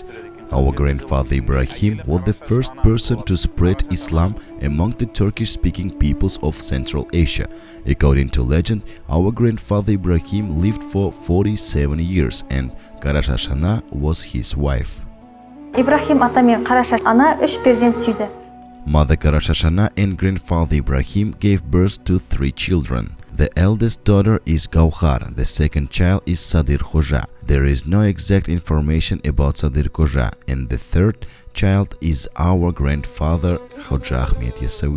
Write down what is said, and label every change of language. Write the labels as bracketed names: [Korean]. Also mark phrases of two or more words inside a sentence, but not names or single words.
[English] Our grandfather Ibrahim was the first person to spread Islam among the Turkish-speaking peoples of Central Asia. According to legend, our grandfather Ibrahim lived for 47 years and Qarashashana was his wife. [Kazakh] Ibrahim ата мен Qarashashana 3 перзент сүйді. [English] Mother Qarashashana and grandfather Ibrahim gave birth to 3 children. The eldest daughter is Gauhar, the second child is Sadir Khoja. There is no exact information about Sadir Khoja, and the third child is our grandfather Hoja Ahmed Yasawi.